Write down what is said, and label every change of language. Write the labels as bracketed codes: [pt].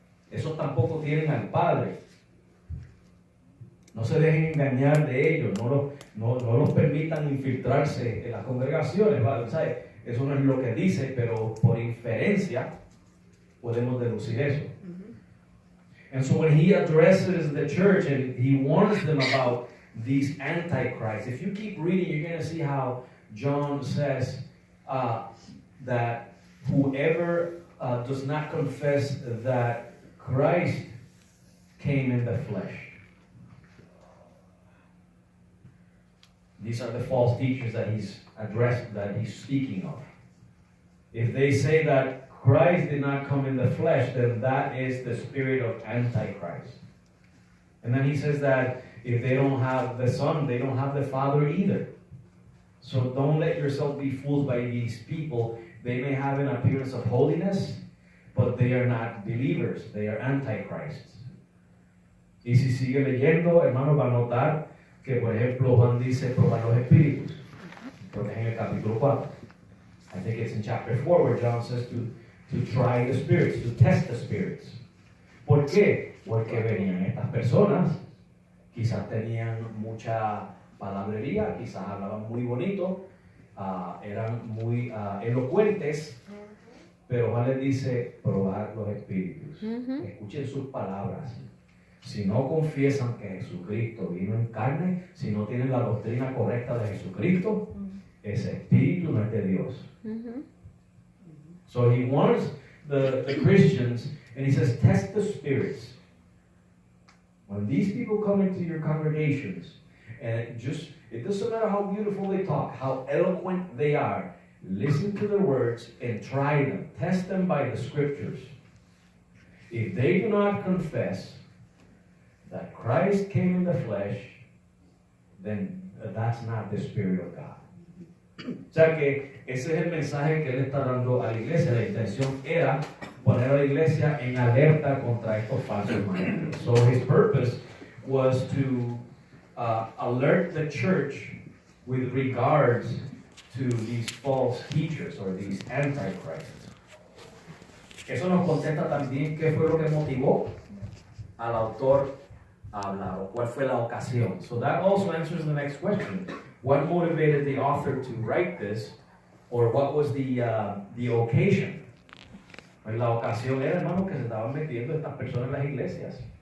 [es] Esos tampoco tienen al Padre. No se dejen engañar de ellos, no los permitan infiltrarse en las congregaciones, ¿vale? ¿Sabes? Eso no es lo que dice, pero por inferencia podemos deducir eso. [en] And so when he addresses the church and he warns them about these antichrists, if you keep reading, you're going to see how John says that whoever does not confess that Christ came in the flesh. These are the false teachers that he's addressed, that he's speaking of. If they say that Christ did not come in the flesh, then that is the spirit of Antichrist. And then he says that if they don't have the Son, they don't have the Father either. So don't let yourself be fooled by these people. They may have an appearance of holiness, but they are not believers. They are Antichrists. [es] Y si sigue leyendo, hermano, va a notar que, por ejemplo, Juan dice probar los espíritus. Creo que es en el capítulo 4. [en] I think it's in chapter 4 where John says to try the spirits, to test the spirits. [es] ¿Por qué? Porque venían estas personas, quizás tenían mucha palabrería, quizás hablaban muy bonito, eran muy elocuentes, pero Juan les dice probar los espíritus. Escuchen sus palabras. Si no confiesan que Jesucristo vino en carne, si no tienen la doctrina correcta de Jesucristo, ese espíritu no es de Dios. [en] So he warns the Christians, and he says, test the spirits. When these people come into your congregations, and it doesn't matter how beautiful they talk, how eloquent they are, listen to their words and try them. Test them by the scriptures. If they do not confess that Christ came in the flesh, then that's not the Spirit of God. [es] O sea que ese es el mensaje que él está dando a la iglesia. La intención era poner a la iglesia en alerta contra estos falsos maestros. [en] So his purpose was to alert the church with regards to these false teachers or these antichrists. [es] Eso nos contesta también qué fue lo que motivó al autor a hablar, o cuál fue la ocasión. [en] So that also answers the next question. What motivated the author to write this, or what was the occasion? [es] Pues la ocasión era, hermano, que se estaban metiendo estas personas en las iglesias.